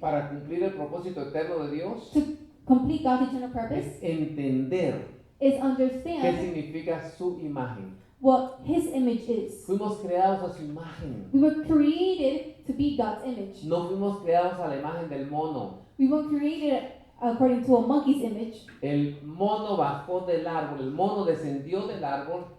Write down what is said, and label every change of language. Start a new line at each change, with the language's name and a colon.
Spanish: para cumplir el propósito eterno de Dios
English: to complete God's eternal purpose
Spanish: es entender
English: is
Spanish: qué
English: understand
Spanish: significa su imagen.
English: what His image is.
Spanish: Fuimos creados a su imagen.
English: We were created to be God's image.
Spanish: No fuimos creados a la imagen del mono.
English: We were created according to a monkey's image.
Spanish: El mono bajó del árbol, el mono descendió del árbol,